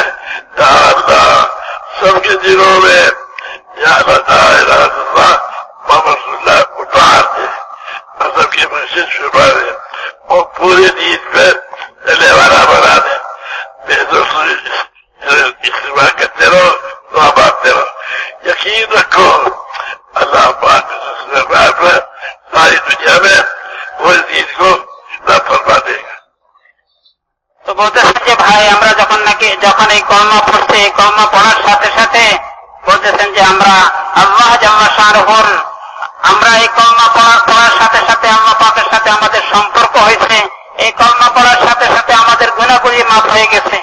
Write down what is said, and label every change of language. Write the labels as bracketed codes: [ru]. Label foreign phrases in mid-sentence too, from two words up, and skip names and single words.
[ur] یا اللہ سب کے دلوں میں یا اللہ [ar] لا الہ الا اللہ محمد رسول اللہ [ur] اتار دے اور سب کی بخشش فرما دے اور پورے دین پہ چلنے والا بنا دے. میرے دوستوں استعمال کرتے رہو دعا مانگتے رہو. یقین رکھو اللہ پاک ساری دنیا میں پورے دین کو فرما دے گا. [bn] তো বলতেছেন যে ভাই আমরা যখন এই কলমা পড়ছি এই কলমা পড়ার সাথে সাথে বলতেছেন যে আমরা [ar] الله جل شأنه [bn] আমরা এই কলমা পড়ার সাথে সাথে আল্লাহ পাকের সাথে আমাদের সম্পর্ক হয়েছে. এই কলমা পড়ার সাথে সাথে আমাদের গুনাহগুলি মাফ হয়ে গেছে.